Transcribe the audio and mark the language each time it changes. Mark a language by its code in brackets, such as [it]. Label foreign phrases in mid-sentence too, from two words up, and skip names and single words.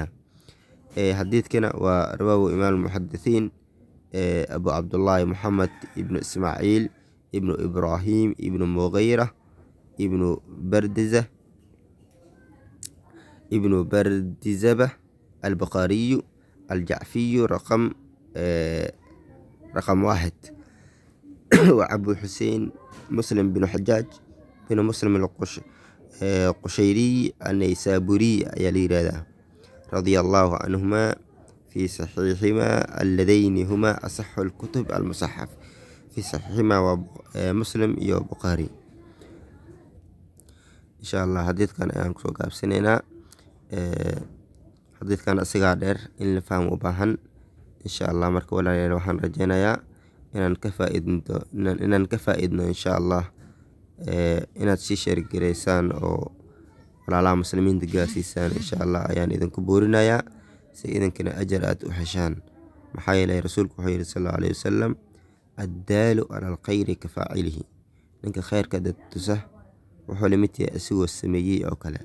[so] xadiidkana waa [ar] رواه إمام المحدثين [so] abu cabdullaahi moxamed ibnu ismaaciil ibnu ibraahim ibnu mughayra ibnu bardizaba albukhaariyu aljacfiyu raqam 1. waa abu xuseen muslim binu xajaaj binu muslim qushayriy annaysaburiy ayaa la yihahdaa [ar] رضي الله عنهما في صحيحهما اللذين هما أصح الكتب المصحف في صحيحهما ومسلم [so] iyo بخاري. [ar] إن شاء الله [so] xadiidkan ayaan kusoo gaabsanaynaa. xadiidkan asigaa dheer in la fahmo u baahan. [ar] إن شاء الله [so] marka walaalayaal waxaan rajeynayaa inaan ka faa'iidno [ar] إن شاء الله [so] inaad sii sheergareysaan oo walaalaha muslimiinta gaarsiisaan [ar] إن شاء الله [so] ayaan idinku boorinayaa, si idinkana ajar aad u heshaan. maxaa yeelay rasuulku wuxuu yidhi [ar] صلى الله عليه وسلم, الدال على الخير كفاعله, [so] ninka khayrka dad tusa wuxuu lamid yahay asigoo sameeyey oo kale.